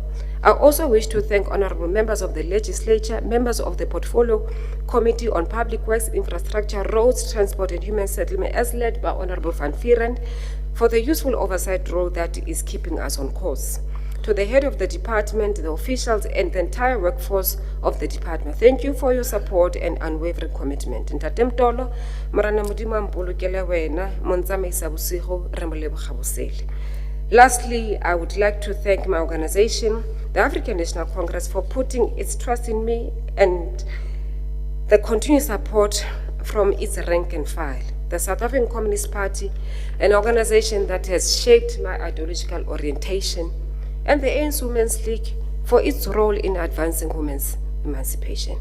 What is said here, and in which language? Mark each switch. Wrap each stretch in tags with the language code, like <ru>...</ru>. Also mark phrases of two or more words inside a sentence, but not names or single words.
<en>I also wish to thank honorable members of the legislature, members of the Portfolio Committee on Public Works, Infrastructure, Roads, Transport and Human Settlement, as led by Honorable Van Vieren, for the useful oversight role that is keeping us on course. to the head of the department, the officials, and the entire workforce of the department. Thank you for your support and unwavering commitment.</en> <st>Ntate Mtolo, Morana Modimo a mpolokele wena, montsamaisa bosigo, re mo leboga bosele.</st> <en>Lastly, I would like to thank my organization, the African National Congress, for putting its trust in me and the continued support from its rank and file. The South African Communist Party, an organization that has shaped my ideological orientation, and the ANC Women's League for its role in advancing women's emancipation.</en>